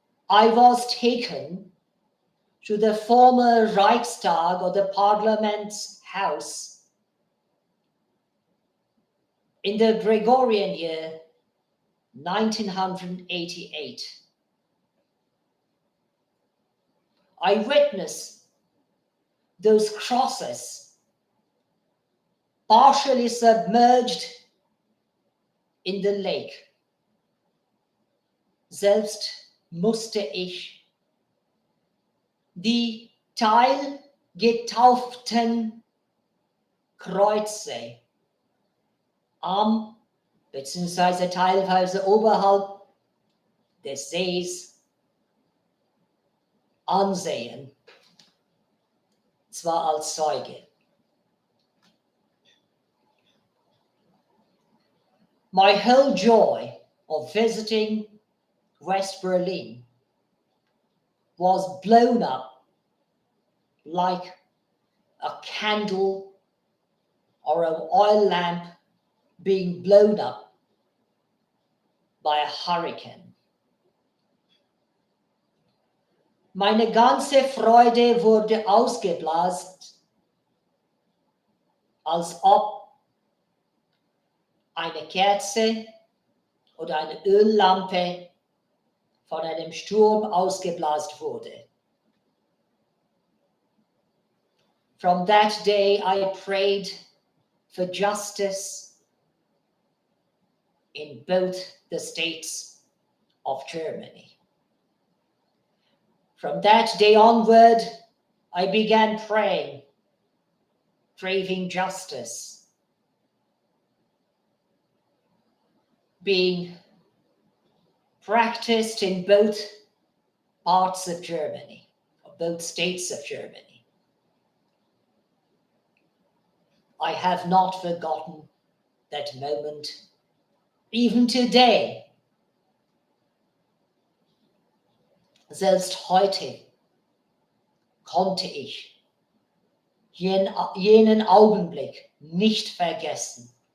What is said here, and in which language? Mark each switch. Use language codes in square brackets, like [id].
[en] I was taken to the former Reichstag or the Parliament's house in the Gregorian year 1988. I witnessed those crosses partially submerged in the lake. [de] Selbst musste ich die teilgetauften Kreuze am bzw. teilweise oberhalb des Sees ansehen, zwar als Zeuge. [en] My whole joy of visiting West Berlin was blown up like a candle or an oil lamp being blown up by a hurricane. [de] Meine ganze Freude wurde ausgeblasen, als ob eine Kerze oder eine Öllampe von einem Sturm ausgeblasen wurde. [en] From that day I prayed for justice in both the states of Germany. From that day onward, I began praying, craving justice, being practiced in both parts of Germany, or both states of Germany. I have not forgotten that moment, even today. [de] Selbst heute konnte ich jenen Augenblick nicht vergessen.